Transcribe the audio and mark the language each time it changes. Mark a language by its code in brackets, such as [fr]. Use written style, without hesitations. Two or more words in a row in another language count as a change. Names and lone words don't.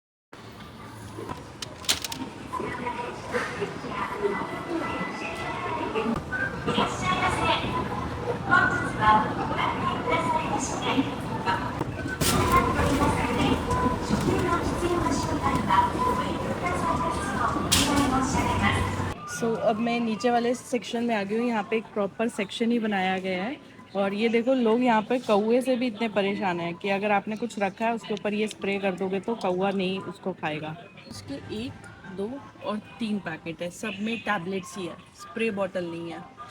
[ja] いらっしゃいませ。本日はご来店くださいましてありがとうございます。食料の必要な商品はご遠慮くださいますようお願い申し上げます。 [hi] सो अब मैं नीचे वाले सेक्शन में आ गई हूँ। यहाँ पे एक [en] proper section [hi] ही बनाया गया है, और ये देखो लोग यहाँ पे कौवे से भी इतने परेशान हैं कि अगर आपने कुछ रखा है उसके ऊपर ये स्प्रे कर दोगे तो कौवा नहीं उसको खाएगा। इसके 1, 2 और 3 पैकेट है, सब में टैबलेट्स ही है, स्प्रे बॉटल नहीं है।